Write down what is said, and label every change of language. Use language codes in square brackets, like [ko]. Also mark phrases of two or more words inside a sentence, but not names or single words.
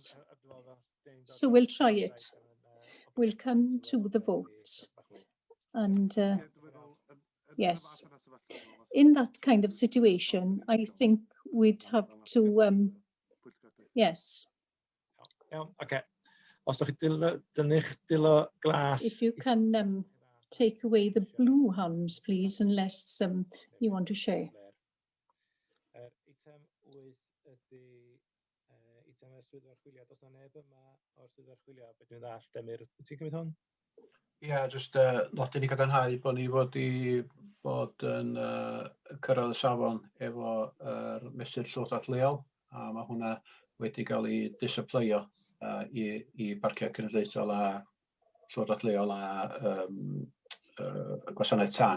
[en] So we'll try it. We'll come to the vote. And yes, in that kind of situation, I think we'd have to, yes. Okay. [cy] os ydych chi dynnu'ch dilo glas. [en] If you can take away the blue hands, please, unless you want to share. [cy] Eitem 8 ydy eitem y swyddfa archwilio. Does na neb yma o'r swyddfa archwilio? Be dwi'n ddall, Emyr, wyt ti'n cymryd hwn? Ie, jyst nodyn i gadarnhau bod ni bod yn cyrraedd y safon efo mesur llywodraeth leol, a mae hwnna wedi cael ei disapleio i barciau cenedlaethol a llywodraeth leol a gwasanaeth tân.